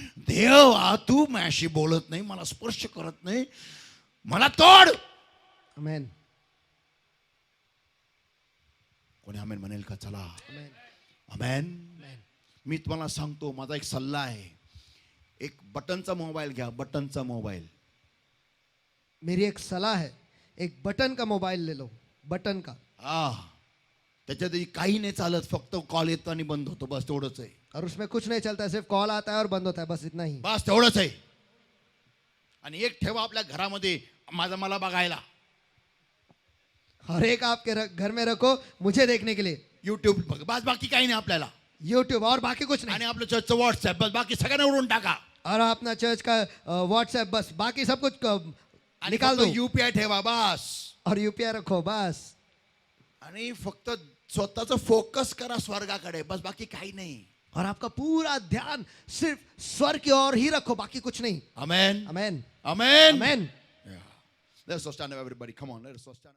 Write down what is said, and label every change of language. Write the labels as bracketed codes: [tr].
[mr] देवा, तू माझ्याशी बोलत नाही, मला स्पर्श करत नाही, मला तोड. आमेन कोणी आमेन म्हणेल का? चला आमेन. आमेन. आमेन. मी तुम्हाला सांगतो, माझा एक सल्ला आहे, एक बटनचा मोबाईल घ्या. बटनचा मोबाईल. [hi] मेरी एक सलाह है, एक बटन का मोबाइल ले लो. बटन का. [mr] त्याच्यात काही नाही चालत, फक्त कॉल येतो आणि बंद होतो, बस तेवढंच आहे. [hi] और उसमें कुछ नहीं चलता है, सिर्फ कॉल आता है और बंद होता है, बस इतना ही. [mr] बस तेवढंच आहे. आणि एक ठेवा आपल्या घरामध्ये, मला बघायला. [hi] और एक आपके घर में रखो मुझे देखने के लिए. [mr] युट्यूब बस, बाकी काही नाही आपल्याला. [hi] यूट्यूब और बाकी कुछ नहीं. [mr] आणि आपलं चर्चचं व्हॉट्सअप, बस बाकी सगळ्यांना उडून टाका. [hi] और अपना चर्च का व्हाट्सएप, बस बाकी सब कुछ [mr] आणि [hi] निकाल दो. [mr] UPI ठेवा बस. [hi] और यूपीआई रखो बस. [mr] आणि फक्त स्वतःच फोकस करा स्वर्गाकडे, बस बाकी काही नाही. [hi] और आपका पूरा ध्यान सिर्फ स्वर्ग की ओर ही रखो, बाकी कुछ नहीं. आमेन. आमेन आमेन. आमेन. [en] Let's all stand up, everybody. Come on, let us all stand up.